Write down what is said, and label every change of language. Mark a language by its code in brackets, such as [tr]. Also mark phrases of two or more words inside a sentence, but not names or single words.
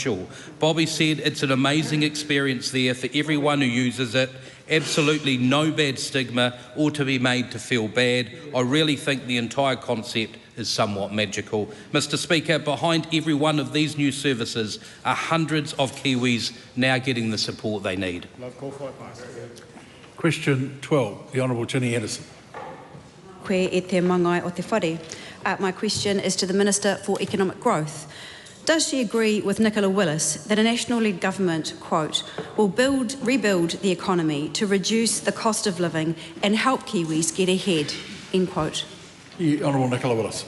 [en] Bobby said, it's an amazing experience there for everyone who uses it, Absolutely no bad stigma or to be made to feel bad. I really think the entire concept is somewhat magical. Mr. Speaker, behind every one of these new services are hundreds of Kiwis now getting the support they need. Question 12, the Honourable Ginny Anderson. [mi] Koe e te mangai o te whare. [en] My question is to the Minister for Economic Growth. Does she agree with Nicola Willis that a national-led government, quote, will rebuild the economy to reduce the cost of living and help Kiwis get ahead, end quote? The Honourable Nicola Willis.